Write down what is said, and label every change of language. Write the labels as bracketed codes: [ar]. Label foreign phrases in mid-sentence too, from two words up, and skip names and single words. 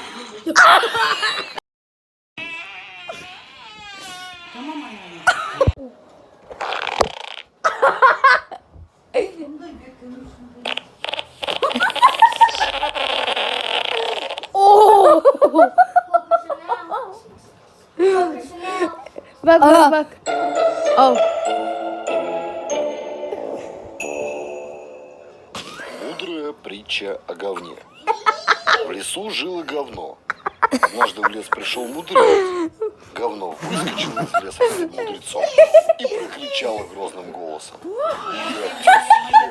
[tr] Tamam anne. Bunu da götürmüşsün. Oh. Bak bak bak. Oh. [ru] Мудрая притча о говне. В лесу жило говно. Однажды в лес пришел мудрец. Говно выскочило из леса перед мудрецом и прокричало грозным голосом: «Я тебя съем!»